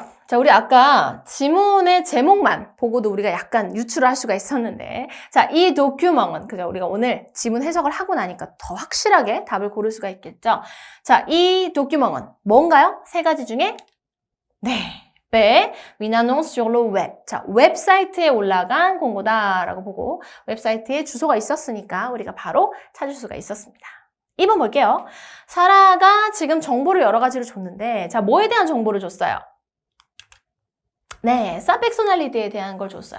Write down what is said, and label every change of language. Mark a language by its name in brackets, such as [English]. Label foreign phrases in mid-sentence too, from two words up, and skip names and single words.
[Korean] 자, 우리 아까 지문의 제목만 보고도 우리가 약간 유추를 할 수가 있었는데, 자, 이 도큐먼은, 그죠? 우리가 오늘 지문 해석을 하고 나니까 더 확실하게 답을 고를 수가 있겠죠? 자, 이 도큐먼은 뭔가요? 세 가지 중에? 네. 네. [French] Une annonce sur le web. [Korean] 자, 웹사이트에 올라간 공고다라고 보고, 웹사이트에 주소가 있었으니까 우리가 바로 찾을 수가 있었습니다. 2번 볼게요. 사라가 지금 정보를 여러 가지로 줬는데, 자, 뭐에 대한 정보를 줬어요? 네, 사펙소날리티에 대한 걸 줬어요.